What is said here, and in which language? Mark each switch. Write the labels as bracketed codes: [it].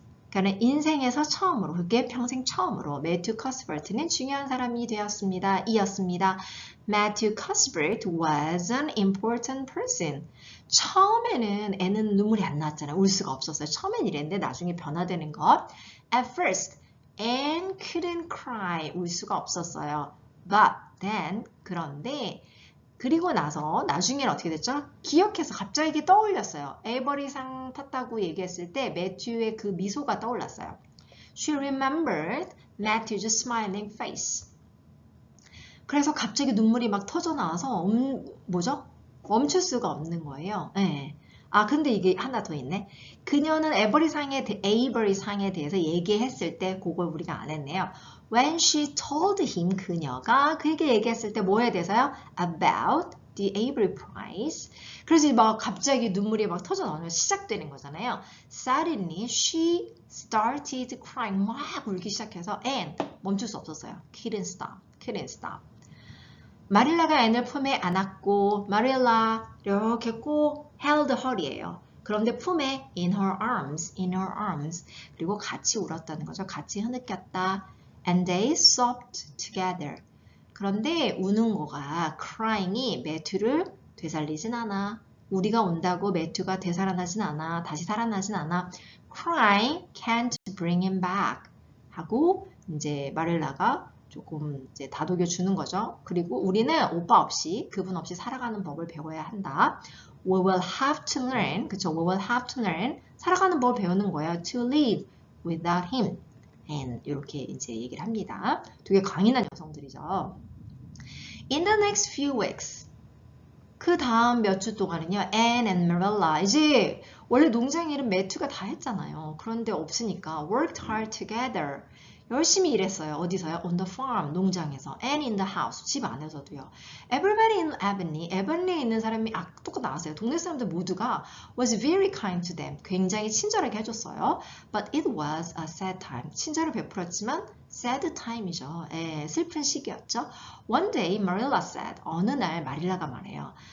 [ko] 그러니까 인생에서 처음으로, 그게 평생 처음으로 매튜 커스버트는 중요한 사람이 되었습니다. 이었습니다. [en] Matthew Cuthbert was an important person. [ko] 처음에는 애는 눈물이 안 나왔잖아요. 울 수가 없었어요. 처음엔 이랬는데 나중에 변화되는 것. [en] At first, Anne couldn't cry. [ko] 울 수가 없었어요. [en] But then, [ko] 그런데 그리고 나서 나중에는 어떻게 됐죠? 기억해서 갑자기 떠올렸어요. 에이버리상 탔다고 얘기했을 때 매튜의 그 미소가 떠올랐어요. [en] She remembered Matthew's smiling face. [ko] 그래서 갑자기 눈물이 막 터져 나와서 뭐죠? 멈출 수가 없는 거예요. 네. 근데 이게 하나 더 있네. 그녀는 에이버리상에 대해서 얘기했을 때 그걸 우리가 안 했네요. [en] When she told him, [ko] 그녀가 그에게 얘기했을 때 뭐에 대해서요? [en] About the Avery Prize. [ko] 그래서 막 갑자기 눈물이 막 터져 나오면 시작되는 거잖아요. [en] Suddenly she started crying. [ko] 막 울기 시작해서 and 멈출 수 없었어요. [en] Couldn't stop. [ko] 마릴라가 앤을 품에 안았고 마릴라 이렇게 꼭 [en] held her [ko] 이에요. 그런데 품에 [en] in her arms. [ko] 그리고 같이 울었다는 거죠. 같이 흐느꼈다. [en] And they sobbed together. [ko] 그런데 우는 거가 crying이 매튜를 되살리진 않아. 우리가 운다고 매튜가 되살아나진 않아. 다시 살아나진 않아. [en] Crying can't bring him back. [ko] 하고 이제 마릴라가 조금 이제 다독여 주는 거죠. 그리고 우리는 오빠 없이, 그분 없이 살아가는 법을 배워야 한다. [en] We will have to learn. 그쵸? We will have to learn. [ko] 살아가는 법을 배우는 거예요. [en] To live without him. [ko] And 이렇게 이제 얘기를 합니다. 되게 강인한 여성들이죠. [en] In the next few weeks. [ko] 그 다음 몇 주 동안은요. [en] Anne and Marilla. [ko] 이제 원래 농장 일은 매튜가 다 했잖아요. 그런데 없으니까 [en] worked hard together. [ko] 열심히 일했어요. 어디서요? [en] On the farm, [ko] 농장에서. [en] And in the house, [ko] 집 안에서도요. [en] Everybody in [ko] Avonlea에 있는 사람이 똑같이 나왔어요. 동네 사람들 모두가 [en] was very kind to them. [ko] 굉장히 친절하게 해줬어요. [en] But it was a sad time. [ko] 친절을 베풀었지만 [en] sad time [ko] 이죠. 슬픈 시기였죠. [en] One day, Marilla said. [ko] 어느 날 마릴라가 말해요.